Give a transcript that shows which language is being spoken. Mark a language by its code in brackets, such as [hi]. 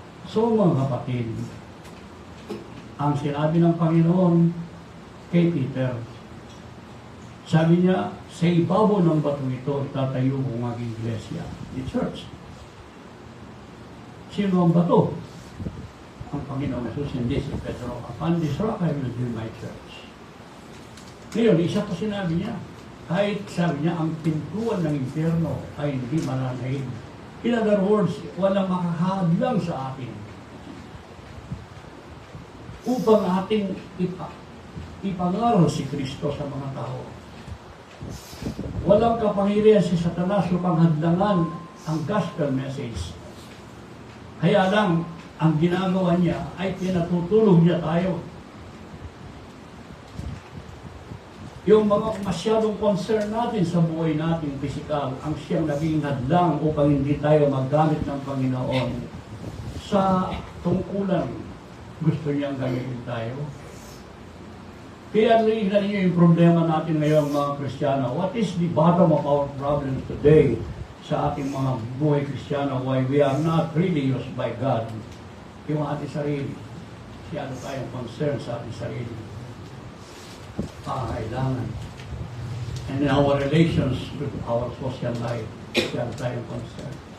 [tl] So mga kapatid, ang sinabi ng Panginoon kay Peter, sabi niya, sa ibabaw ng batong ito, tatayo kong aking iglesia, the church. Sino ang bato? Ang Panginoon Jesus, hindi si Pedro. [en] Upon this rock I will build my church. [tl] Ngayon, isa pa sinabi niya, kahit sabi niya, ang pintuan ng impyerno ay hindi malalahid. [en] In other words, [tl] walang makakahadlang sa atin upang ating ipangaral si Kristo sa mga tao. Walang kapangyarihan si Satanas upang hadlangan ang gospel message. Kaya lang, ang ginagawa niya ay pinatutulog niya tayo. Yung mga masyadong concern natin sa buhay natin pisikal, ang siyang naging hadlang upang hindi tayo maggamit ng Panginoon sa tungkulan gusto niyang gamitin tayo. Kaya narinig niyo yung problema natin ngayon mga Kristiyano. [en] What is the bottom of our problems today [tl] sa ating mga buhay Kristiyano? [en] Why we are not really used by God? [tl] Yung ating sarili. Siyado tayong concern sa ating sarili. Kailangan. [en] And in our relations with our social life, [tl] siyado tayong concern.